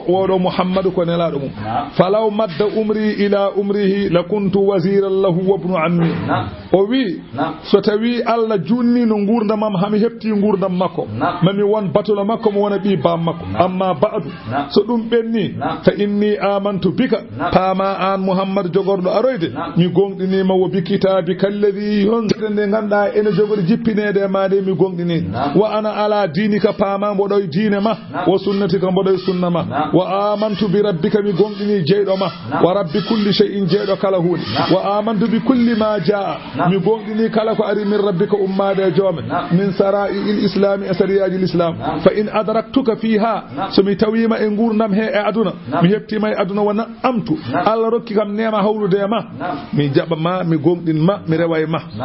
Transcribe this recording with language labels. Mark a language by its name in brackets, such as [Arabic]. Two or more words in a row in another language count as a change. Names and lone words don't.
[Fula] woɗo muhammadu ko nelaɗo mum [Arabic] فلو مد عمري إلى عمره لكنت وزيرا له وابن عمي [Fula] o wi so tawi Allah junni no gurdamam hami hepti gurdam makko mami won batulo makko mo wona ɓi bam makko amma ba'du so ɗum ɓenni [Arabic] فإني آمنت بك [Fula] paama an muhammad jogorɗo aroyde mi gonɗinima wo bi kitabi [Arabic] كالذي [Fula] yonde nde ganduɗa ene jogori jippinede e made mi gonɗini [Arabic] وأنا على دينك [Fula] paama mboɗoye diine ma [Arabic] وسنتك [Fula] mboɗoye sunna ma [Arabic] وآمنت بربك [Fula] mi gonɗini jeyɗo ma [Arabic] ورب كل شيء [Fula] jeyɗo kala hunde [Arabic] وآمنت بكل ما جاء [Fula] mi gonɗini kala ko ari [Arabic] من ربك [Fula] ummade e joome [Arabic] من شرائع الإسلام [Fula] e sariyaji l'islam [Arabic] فإن أدركتك فيها [Fula] somi tawima e gurdam he e aduna mi heptima e aduna wona amtu Allah rokki kam nema hawlude e ma mi jaɓa ma mi gonɗin ma mi rewa e ma